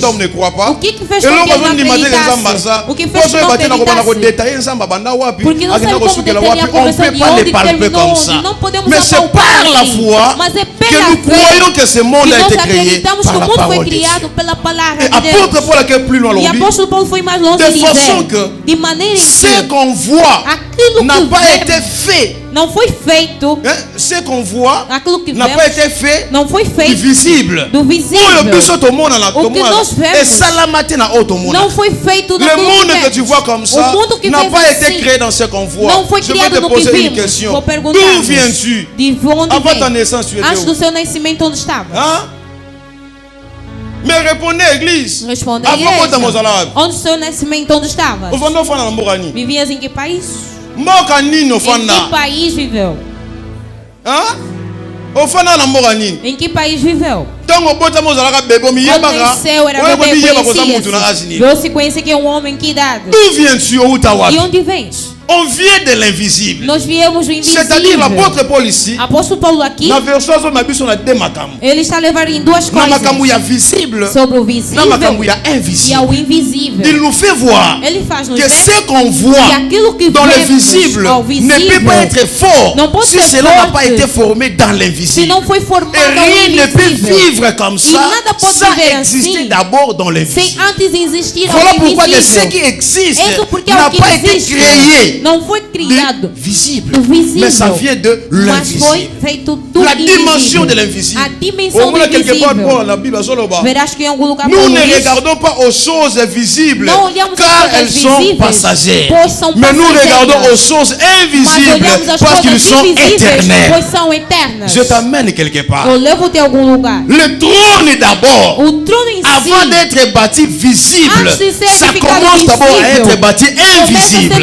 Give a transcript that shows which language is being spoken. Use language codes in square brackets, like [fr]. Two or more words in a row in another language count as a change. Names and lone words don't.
[pt] O que fez com que ele não acreditasse? O que fez com que não acreditasse? Porque não sabe como detalhar a conversa de onde terminou onde. Não podemos apalpar assim. Mas é pela fé que nós acreditamos que o mundo foi criado pela palavra de Deus. E apóstolo Paulo foi mais longe de dizer, de maneira que [fr] ce qu'on voit n'a pas été fait. [pt] Não foi feito. [fr] Ce qu'on voit n'a pas été fait. [pt] Não foi feito [fr] du visível. [pt] Do visível. O que nós vemos não foi feito do [fr] le monde que tu vois comme ça n'a pas été créé dans ce qu'on voit. [pt] Não foi criado no que vimos. Vou perguntar. [fr] D'où viens-tu? [pt] De onde [fr] avant ta naissance, tu étais [pt] antes do seu nascimento, onde estava? [fr] Mais répondez, église. [pt] Responda, onde o seu nascimento, onde estava? Vivias em que país? Em que país viveu? Em que país viveu? Quando nasceu, era bebê, conhecia-se. Você conhece que é um homem, que idade? E onde vens? [fr] On vient de l'invisible. [pt] Nós viemos do invisível. [fr] C'est-à-dire l'apôtre Paul ici. [pt] Apóstolo Paulo aqui. Ele está a levar em duas coisas. [fr] Visible, [pt] sobre o visível invisível. E ao invisível. [fr] Il nous fait voir [pt] ele faz nos [fr] que ce qu'on voit dans le visible ne peut pas être fort si cela n'a pas été formé dans l'invisible. [pt] Se não foi formado [fr] et rien ne peut vivre comme ça sans exister d'abord dans l'invisible. [pt] Sem antes existir [fr] voilà pourquoi que ce qui existe n'a pas été créé. [pt] Não foi criado [fr] visible, [pt] do visível, [fr] mais ça vient de l'invisible. La dimension de l'invisible. [pt] A dimensão do invisível. Verás que em algum lugar [fr] nous ne regardons pas aux choses visibles car elles sont passagères. Mais nous regardons aux choses invisibles parce qu'elles sont éternelles. Je t'amène quelque part. Le trône d'abord, avant d'être bâti visible, ça commence d'abord à être bâti invisible.